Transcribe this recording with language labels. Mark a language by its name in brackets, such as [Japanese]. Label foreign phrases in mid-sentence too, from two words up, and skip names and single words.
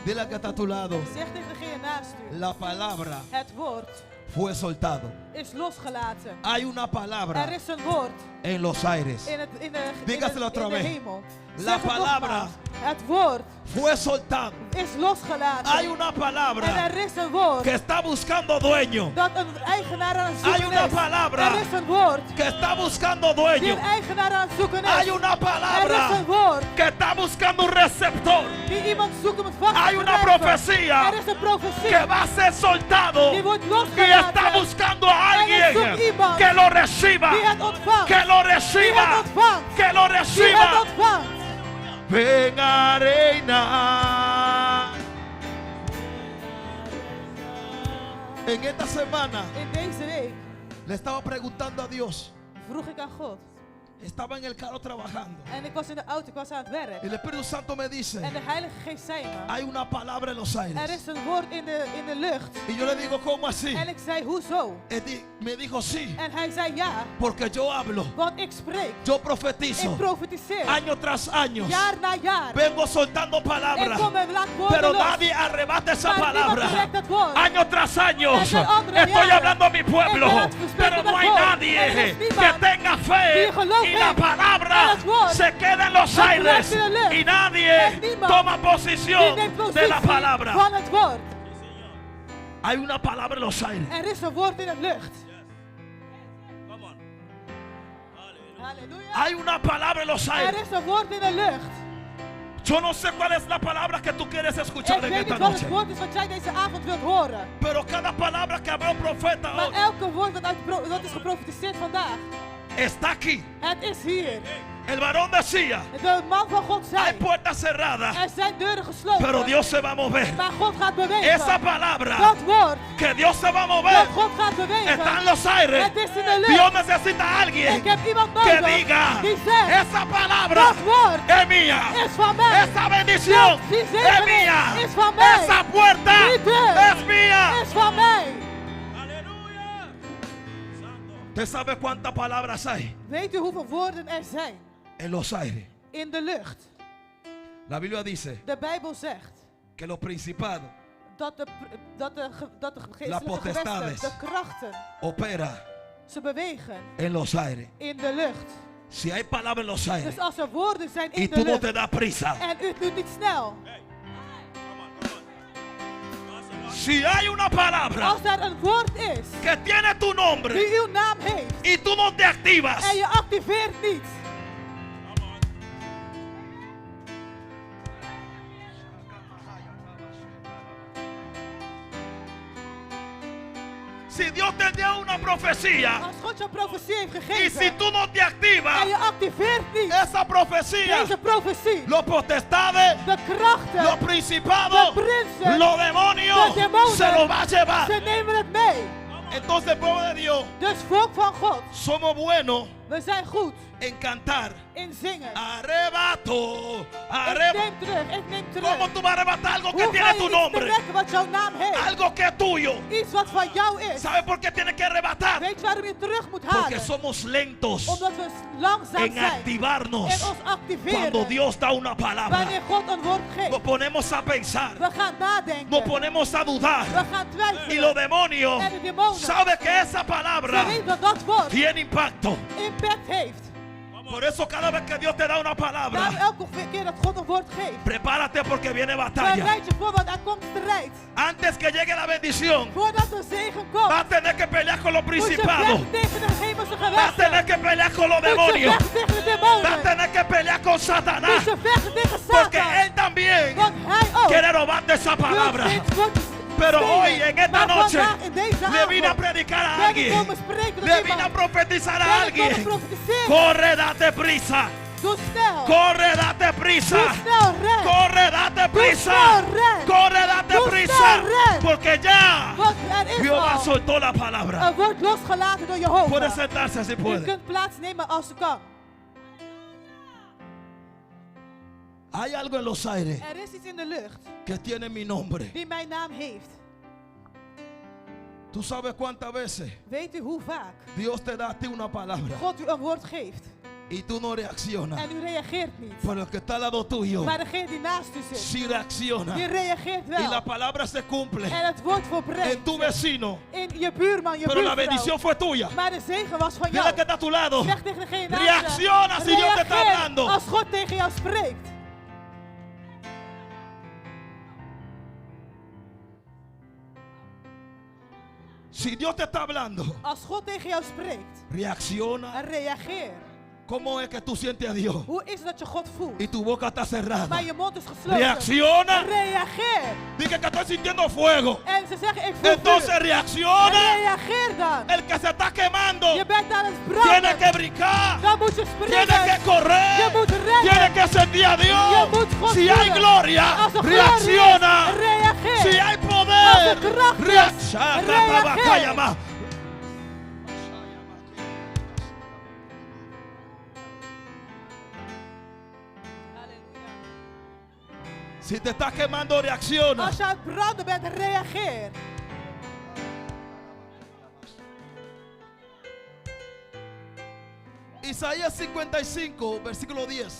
[Spanish] que está a tu lado, [Dutch] Zeg tegen degene naast u. [Spanish] la palabra [Dutch] Het woord [Spanish] fue soltado. [Dutch] is losgelaten. [Spanish] Hay una palabra [Dutch] Er is een woord [Spanish] en los aires. Dígaselo otra vez. [Dutch] hemel. [Spanish] La [Dutch] Zeg het [Spanish] palabra [Dutch] nogmaals. Het woord [Spanish] fue soltado. [Dutch] is losgelaten. [Spanish] Hay una [Dutch] En [Spanish] palabra [Dutch] er is een woord [Spanish] que está buscando dueño. [Dutch] dat een eigenaar aan het [Spanish] Hay [Dutch] zoeken [Spanish] una [Dutch] is. [Spanish] palabra [Dutch] Er is een woord [Spanish] que está buscando [Dutch] die [Spanish] dueño. [Dutch] een eigenaar aan het zoeken is. [Spanish] Hay una [Dutch] Er is [Spanish] palabra [Dutch] een woord [Spanish] que está buscando un receptor. [Dutch] die iemand zoekt om het vast [Spanish] Hay [Dutch] te [Spanish] una [Dutch] grijpen. [Spanish] profecía [Dutch] Er is een profetie [Spanish] que va a ser soltado [Dutch] die wordt [Spanish] y [Dutch] losgelaten. [Spanish] está buscando a [Dutch] En er [Spanish] alguien [Dutch] zoekt iemand [Spanish] que lo reciba, [Dutch] die het ontvangt. [Spanish] que lo [Dutch] Die het [Spanish] reciba, [Dutch] ontvangt. [Spanish] que lo [Dutch] Die het [Spanish] reciba. [Dutch] ontvangt. [Spanish] Ven a reinar. En esta semana [Dutch] In deze week [Spanish] le estaba preguntando a Dios. [Dutch] vroeg ik aan God. [Spanish] Estaba en el carro trabajando. [Dutch] En ik was in de auto, ik was aan het werk. [Spanish] El Espíritu Santo me dice, [Dutch] En de Heilige Geest zei me, [Spanish] hay una palabra en los [Dutch] er [Spanish] aires. [Dutch] is een woord in de lucht. [Spanish] Y yo le digo, ¿cómo así? [Dutch] En ik zei, hoezo? [Spanish] Me dijo, sí, [Dutch] En hij zei, ja, [Spanish] porque yo hablo, [Dutch] want ik spreek. [Spanish] yo [Dutch] Ik [Spanish] profetizo, [Dutch] profetiseer. [Spanish] año tras año. [Dutch] Jaar na jaar. [Spanish] Vengo soltando [Dutch] Ik [Spanish] palabras, [Dutch] kom en laat woorden [Spanish] pero [Dutch] los. [Spanish] nadie arrebata esa [Dutch] Maar niemand [Spanish] palabra. [Dutch] trekt dat woord. [Spanish] Año tras año [Dutch] En zijn andere [Spanish] estoy [Dutch] jaren. [Spanish] hablando a mi pueblo, [Dutch] En laat verspreken [Spanish] pero [Dutch] dat [Spanish] no hay [Dutch] woord. [Spanish] nadie [Dutch] Er is [Spanish] que [Dutch] niemand [Spanish] tenga fe [Dutch] die geloof [Spanish] y la [Dutch] heeft [Spanish] palabra [Dutch] en het woord. [Spanish] se queda en los [Dutch] Dat [Spanish] aires [Dutch] blijft in de lucht. [Spanish] y nadie [Dutch] En niemand [Spanish] toma [Dutch] die [Spanish] posición [Dutch] neemt [Spanish] de la [Dutch] positie [Spanish] palabra. [Dutch] van het woord. [Spanish] Hay una palabra en los aires. [Dutch] Er is een woord in het lucht. Halleluja. [Spanish] Hay una palabra en los [Dutch] Er [Spanish] aires. [Dutch] is een woord in de lucht. [Spanish] Yo no sé cuál es la palabra que tú quieres escuchar [Dutch] Ik [Spanish] en [Dutch] weet [Spanish] esta [Dutch] niet wat het [Spanish] noche, [Dutch] woord is wat jij deze avond wilt horen. [Spanish] pero cada palabra que habló el profeta [Dutch] Maar [Spanish] hoy [Dutch] elke woord dat is geprofetiseerd vandaag, [Spanish] está aquí. [Dutch] het is hier. [Spanish] El varón decía, [Dutch] De man van God [Spanish] hay [Dutch] zei, [Spanish] puertas cerradas, [Dutch] er zijn deuren gesloten, [Spanish] pero Dios se va a mover. [Dutch] maar God gaat bewegen. [Spanish] Esa palabra [Dutch] Dat woord, [Spanish] que Dios se va a mover [Dutch] dat God gaat bewegen, [Spanish] está en los aires. [Dutch] het is in de lucht. [Spanish] Dios necesita a alguien [Dutch] Ik heb iemand [Spanish] que [Dutch] nodig [Spanish] diga, [Dutch] die zegt, [Spanish] esa palabra [Dutch] dat woord [Spanish] es mía. [Dutch] is van mij. [Spanish] Esa bendición [Dutch] Die [Spanish] es [Dutch] zegening [Spanish] mía. [Dutch] is van mij. [Spanish] Esa puerta [Dutch] Die deur [Spanish] es mía. [Dutch] is van mij. [Spanish] ¿Usted sabe cuántas palabras hay [Dutch] Weet u hoeveel woorden er zijn [Spanish] en los aires? [Dutch] in de lucht? [Spanish] La Biblia dice [Dutch] De Bijbel zegt [Spanish] que los principados [Dutch] dat de geestelijke [Spanish] potestades. [Dutch] gewesten, de krachten, [Spanish] operan [Dutch] ze bewegen [Spanish] en los aires. [Dutch] in de lucht. [Spanish] Si hay palabras en los aires [Dutch] Dus als er woorden zijn [Spanish] y [Dutch] in de [Spanish] tú no [Dutch] lucht [Spanish] te das prisa, [Dutch] en u doet niet snel. [Spanish] si hay una palabra [Dutch] Als er een woord is [Spanish] que tiene tu nombre [Dutch] die uw naam heeft [Spanish] y tú no te activas, [Dutch] en je activeert niet. [Spanish] si Dios te dio una profecía [Dutch] Als God je profetie heeft [Spanish] y [Dutch] gegeven [Spanish] si tú no te activas, [Dutch] en je activeert niet [Spanish] esa profecía, [Dutch] deze profetie, [Spanish] los potestades, [Dutch] de krachten, [Spanish] los principados, [Dutch] de prinsen, [Spanish] los demonios, [Dutch] de demonen, [Spanish] se los va a llevar. [Dutch] ze nemen het mee. [Spanish] Entonces, pueblo de Dios, [Dutch] Dus volk van God, [Spanish] somos buenos [Dutch] we zijn goed [Spanish] en cantar. [Dutch] in zingen. [Spanish] Arrebato, [Dutch] Ik neem terug. [Spanish] ¿Cómo tú vas a arrebatar algo que [Dutch] Hoe [Spanish] tiene [Dutch] ga je [Spanish] tu [Dutch] iets [Spanish] nombre? [Dutch] bereiken wat jouw naam heeft? [Spanish] Algo que es tuyo. [Dutch] Iets wat van jou is. [Spanish] ¿Sabes por qué tienes que arrebatar? [Dutch] Weet je waarom je terug moet [Spanish] Porque [Dutch] halen? [Spanish] somos lentos [Dutch] Omdat we langzaam [Spanish] en [Dutch] zijn [Spanish] activarnos [Dutch] en ons activeren. [Spanish] cuando Dios da una palabra. [Dutch] Wanneer God een woord [Spanish] Nos [Dutch] geeft. [Spanish] ponemos a pensar, [Dutch] We gaan nadenken. [Spanish] nos ponemos a dudar. [Dutch] We gaan [Spanish] Y [Dutch] twijfelen. [Spanish] los demonios [Dutch] En de demonen. [Spanish] saben que esa palabra [Dutch] Ze weten dat dat woord [Spanish] tiene impacto. [Dutch] impact heeft. [Spanish] Por eso cada vez que Dios te da una [Dutch] Daarom [Spanish] palabra, [Dutch] elke keer dat God een woord geeft. [Spanish] prepárate porque viene batalla. [Dutch] Bereid je voor, want er komt strijd. [Spanish] Antes que llegue la bendición, [Dutch] Voordat de zegen komt, [Spanish] vas a tener que pelear con los [Dutch] moet je [Spanish] principados. [Dutch] vechten tegen de hemelse [Spanish] Vas a tener [Dutch] gewesten. [Spanish] que pelear con los [Dutch] Moet je [Spanish] demonios. [Dutch] vechten tegen de [Spanish] Vas a [Dutch] demonen. [Spanish] tener que pelear con [Dutch] Moet [Spanish] Satanás. [Dutch] je vechten tegen [Spanish] Porque [Dutch] Satan. [Spanish] él también [Dutch] Want hij ook [Spanish] quiere robarte esa [Dutch] wil [Spanish] palabra. [Dutch] steeds woord [Spanish] Pero [Dutch] stelen. [Spanish] hoy, en esta [Dutch] Maar [Spanish] noche, [Dutch] vandaag, in deze [Spanish] le vine a [Dutch] avond, [Spanish] predicar a [Dutch] ben ik [Spanish] alguien. [Dutch] komen spreken tot [Spanish] Le vine a [Dutch] iemand. [Spanish] profetizar a [Dutch] Ben ik komen [Spanish] alguien. [Dutch] profetiseren. [Spanish] Corre, date prisa. [Dutch] Doe snel. [Spanish] Corre, date prisa. [Dutch] Doe snel, ren. [Spanish] Corre, date prisa. [Dutch] snel, ren. [Spanish] Corre, date [Dutch] Doe [Spanish] prisa. [Dutch] snel, ren. [Spanish] Porque ya [Dutch] Want er is Jehová al [Spanish] soltó la palabra. [Dutch] een woord losgelaten door [Spanish] Puede Jehovah. sentarse si [Dutch] U [Spanish] puede. [Dutch] kunt plaatsnemen als u kan. [Spanish] Hay algo en los aires [Dutch] Er is iets in de lucht [Spanish] que tiene mi nombre. [Dutch] die mijn naam heeft. [Spanish] ¿Tú sabes cuántas veces [Dutch] Weet u hoe vaak [Spanish] Dios te da a ti una palabra? [Dutch] God u een woord geeft? [Spanish] y tú no reaccionas. [Dutch] En u reageert niet. [Spanish] Pero el que está al lado tuyo [Dutch] Maar degene die naast u zit, [Spanish] sí reacciona. [Dutch] die reageert [Spanish] Y la [Dutch] wel. [Spanish] palabra se cumple [Dutch] En het wordt [Spanish] en [Dutch] volbrengt [Spanish] tu vecino. [Dutch] in je buurman, je [Spanish] Pero la [Dutch] buurvrouw. [Spanish] bendición fue tuya. [Dutch] Maar de zegen was van [Spanish] Dile [Dutch] jou. [Spanish] que está a tu lado. [Dutch] Zeg tegen degene naast je, [Spanish] Reacciona si Dios te está [Dutch] reageer [Spanish] hablando. [Dutch] als God tegen jou spreekt. [Spanish] Si Dios te está hablando, [Dutch] Als God tegen jou spreekt, [Spanish] reacciona. [Dutch] reageer. [Spanish] ¿Cómo es que tú sientes a Dios? [Dutch] Hoe is het dat je God voelt? [Spanish] Y tu boca está cerrada. [Dutch] Maar je mond is gesloten. [Spanish] Reacciona. [Dutch] Reageer. [Spanish] Dije que estoy sintiendo fuego. [Dutch] En ze zeggen, ik voel [Spanish] Entonces [Dutch] vuur. [Spanish] reacciona. [Dutch] Reageer dan. [Spanish] El que se está quemando [Dutch] Je bent aan het [Spanish] tiene [Dutch] branden. [Spanish] que brincar. [Dutch] Dan moet je [Spanish] Tiene [Dutch] springen. [Spanish] que correr. [Dutch] Je moet rennen. [Spanish] Tiene que sentir a [Dutch] Je [Spanish] Dios. [Dutch] moet God [Spanish] Si hay [Dutch] voelen. [Spanish] gloria, [Dutch] Als er glorie is, [Spanish] reacciona. [Dutch] reageer. [Spanish] Si hay [Dutch] Als [Spanish] poder, [Dutch] er kracht is, [Spanish] reacciona. [Dutch] reageer. [Spanish] Si te estás quemando, reacciona. [Dutch] Als je aan het branden bent, reageer. [Spanish] Isaías 55, versículo 10.